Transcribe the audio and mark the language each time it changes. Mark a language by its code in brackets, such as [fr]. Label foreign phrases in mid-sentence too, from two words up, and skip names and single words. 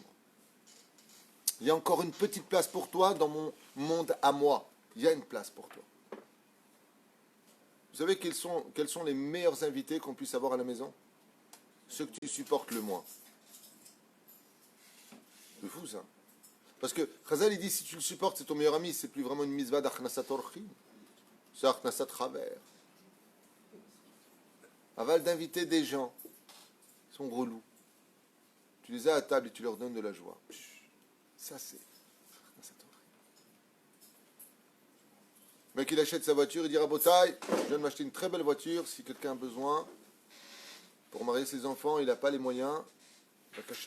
[fr] Il y a encore une petite place pour toi dans mon monde à moi. Il y a une place pour toi. Vous savez quels sont les meilleurs invités qu'on puisse avoir à la maison? Ceux que tu supportes le moins. C'est fou ça. Parce que Chazal il dit si tu le supportes, c'est ton meilleur ami, c'est plus vraiment une mitzvah d' [he] הכנסת אורחים. [fr] C'est [he] הכנסת חבר. [fr] Aval d'inviter des gens, ils sont relous. Tu les as à table et tu leur donnes de la joie. Ça c'est [he] הכנסת אורחים. [fr] Le mec il achète sa voiture, il dit Rabotai, je viens de m'acheter une très belle voiture, si quelqu'un a besoin, pour marier ses enfants, il n'a pas les moyens, Vakasha.